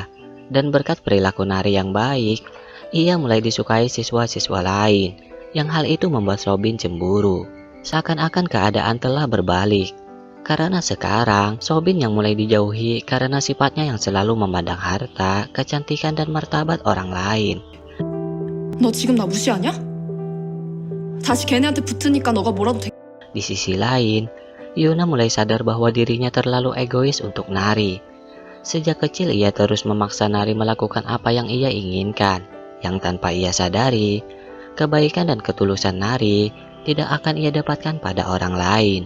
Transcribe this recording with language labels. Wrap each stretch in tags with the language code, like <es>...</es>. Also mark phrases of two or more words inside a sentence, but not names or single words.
<id>Dan berkat perilaku Nari yang baik, ia mulai disukai siswa-siswa lain. Yang hal itu membuat Sobin cemburu. Seakan-akan keadaan telah berbalik. Karena sekarang, Sobin yang mulai dijauhi karena sifatnya yang selalu memandang harta, kecantikan, dan martabat orang lain.</id> <ko>너 지금 나 무시하냐? 다시 걔네한테 붙으니까 너가 뭐라도 돼.</ko> <id>Di sisi lain, Yuna mulai sadar bahwa dirinya terlalu egois untuk Nari. Sejak kecil ia terus memaksa Nari melakukan apa yang ia inginkan, yang tanpa ia sadari, kebaikan dan ketulusan Nari tidak akan ia dapatkan pada orang lain.</id>